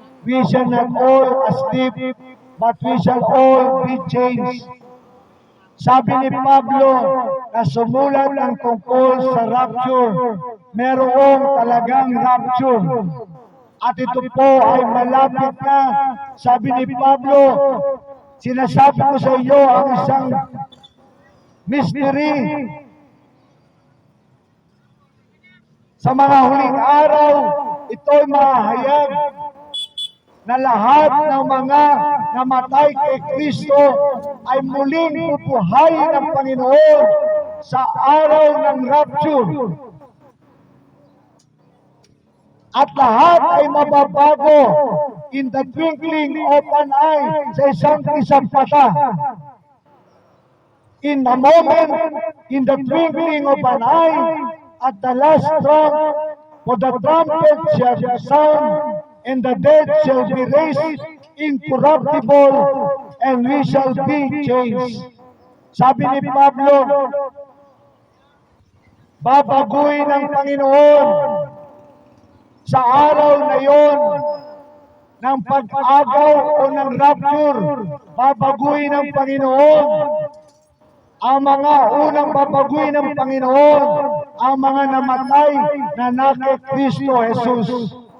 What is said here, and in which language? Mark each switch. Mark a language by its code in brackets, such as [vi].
[en] We shall not all sleep, but we shall all be changed." [tl] Sabi ni Pablo na sumulat ang tungkol sa rapture. Merong talagang rapture. At ito po ay malapit na. Sabi ni Pablo, sinasabi ko sa iyo ang isang mystery. Sa mga huling araw, ito'y mahayag na lahat ng mga namatay kay Kristo ay muling bubuhayin ng Panginoon sa araw ng rapture. At lahat ay mababago [en] in the twinkling of an eye, [tl] sa isang mata. [en] In a moment, in the twinkling of an eye, at the last trump, for the trumpet shall sound, and the dead shall be raised incorruptible, and we shall be changed. [tl] Sabi ni Pablo, babaguhin ng Panginoon sa araw na yon ng pag-agaw o ng rapture. Babaguhin ng Panginoon ang mga unang babaguhin ng Panginoon, ang mga namatay na kay Kristo Jesus.